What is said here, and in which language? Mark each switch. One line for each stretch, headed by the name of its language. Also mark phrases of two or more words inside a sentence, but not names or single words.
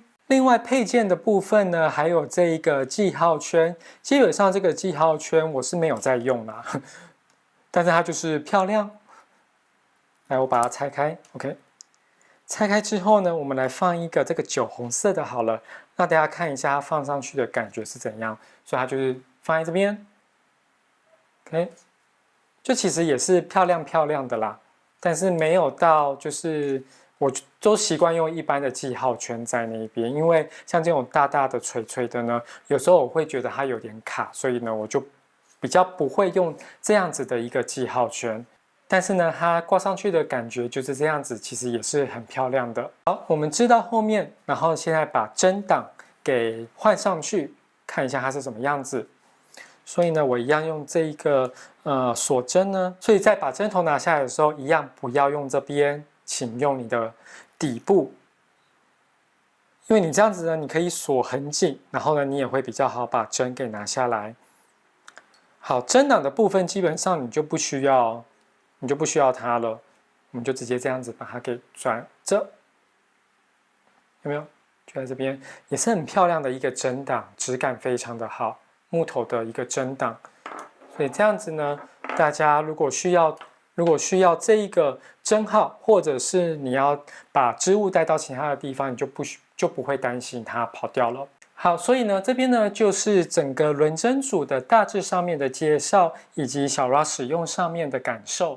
Chinese: 另外配件的部分呢，還有這一個記號圈，基本上這個記號圈我是沒有在用啦，但是它就是漂亮， 來，我把它拆開 ，OK。拆開之後呢，我們來放一個這個酒紅色的好了，讓大家看一下它放上去的感覺是怎樣。所以它就是放在這邊 ，OK。就其實也是漂亮漂亮的啦，但是沒有到就是我都習慣用一般的記號圈在那邊，因為像這種大大的垂垂的呢，有時候我會覺得它有點卡，所以呢我就比較不會用這樣子的一個記號圈。但是呢，它掛上去的感覺就是這樣子，其實也是很漂亮的。好，我們知道後面，然後現在把針檔給換上去，看一下它是什麼樣子。所以呢，我一樣用這一個鎖針呢，所以在把針頭拿下來的時候，一樣不要用這邊，請用你的底部，因為你這樣子呢，你可以鎖很緊，然後呢，你也會比較好把針給拿下來。好，針檔的部分基本上你就不需要它了，我們就直接這樣子把它給轉着，有沒有？就在這邊，也是很漂亮的一個針檔，質感非常的好，木頭的一個針檔。所以這樣子呢，大家如果需要這一個針號，或者是你要把織物帶到其他的地方，你就不會擔心它跑掉了。好，所以呢，這邊呢就是整個輪針組的大致上面的介紹，以及小 Ra 使用上面的感受。